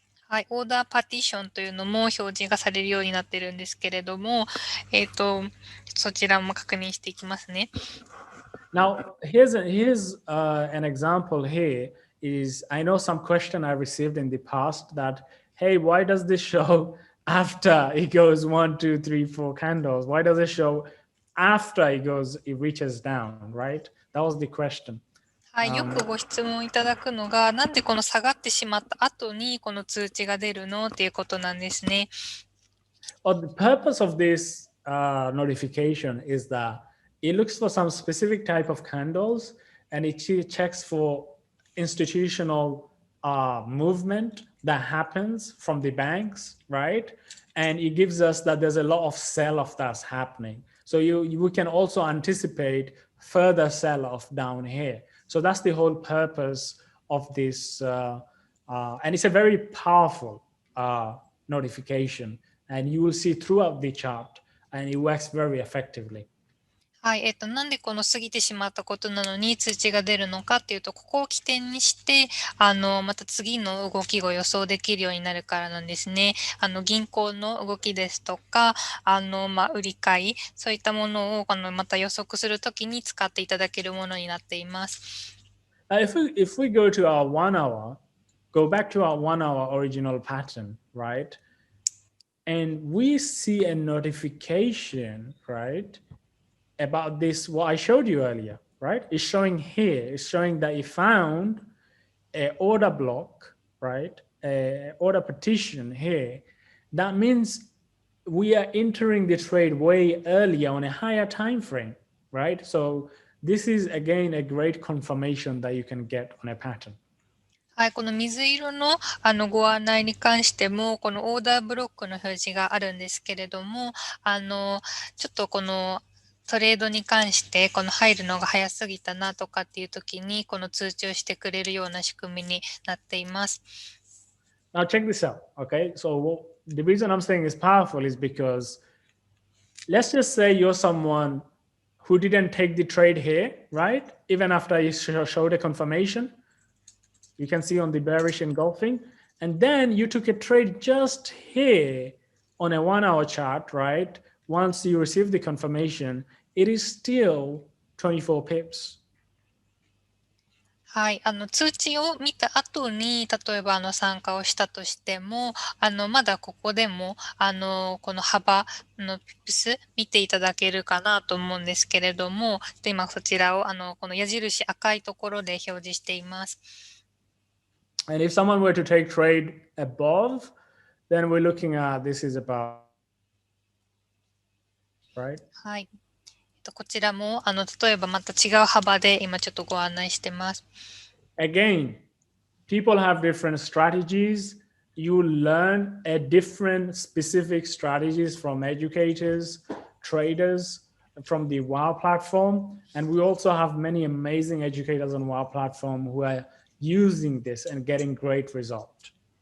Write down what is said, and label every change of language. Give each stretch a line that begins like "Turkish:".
Japanese: はい、オーダーパティションというのも表示がされるようになっているんですけれども、そちらも確認していきますね。
English: Now, here's an example here is I know some question I received in the past that, hey, why does this show after it goes 1, 2, 3, 4 candles? Why does it show after it reaches down, right? That was the question.
Japanese: はい、よくご質問いただくのが、なんでこの下がってしまった後にこの通知が出るのっていうことなんですね。
English: Well, the purpose of this notification is that it looks for some specific type of candles and it checks for institutional movement that happens from the banks, right? And it gives us that there's a lot of sell-off that's happening. So we can also anticipate further sell-off down here. So that's the whole purpose of this. And it's a very powerful notification. And you will see throughout the chart, and it works very effectively.
Japanese: はい、なんでこの過ぎてしまったことなのに通知が出るのかっていうと、ここを起点にして、また次の動きを予想できるようになるからなんですね。銀行の動きですとか、売り買い、そういったものを、また予測するときに使っていただけるものになっています。
English: If we go to our 1 hour, go back to our 1 hour original pattern, right? And we see a notification, right, about this, what I showed you earlier, right? It's showing here, it's showing that it found a order block, right? A order petition here. That means we are entering the trade way earlier on a higher time frame, right? So this is again a great confirmation that you can get on a pattern.
Japanese: はい、この水色のご案内に関しても、このオーダーブロックの表示があるんですけれども、ちょっとこのトレードに関して、この入るのが早すぎたなとかっていう時に、この通知をしてくれるような仕組みになっています。
English: Now check this out, okay? So the reason I'm saying it's powerful is because let's just say you're someone who didn't take the trade here, right? Even after you showed a confirmation. You can see on the bearish engulfing. And then you took a trade just here on a 1 hour chart, right? Once you receive the confirmation, it is still 24 pips.
Japanese: はい、通知を見た後に、例えば参加をしたとしても、まだここでも、この幅のピップス見ていただけるかなと思うんですけれども、今そちらを、この矢印赤いところで表示しています。
English: And if someone were to take trade above, then we're looking at this is about, right?
Japanese: はい。こちらも、例えばまた違う幅で今ちょっとご案内してます。
English: Again, people have different strategies. You learn a different specific strategies from educators, traders, from the WOW platform. And we also have many amazing educators on WOW platform who are using this and getting great result.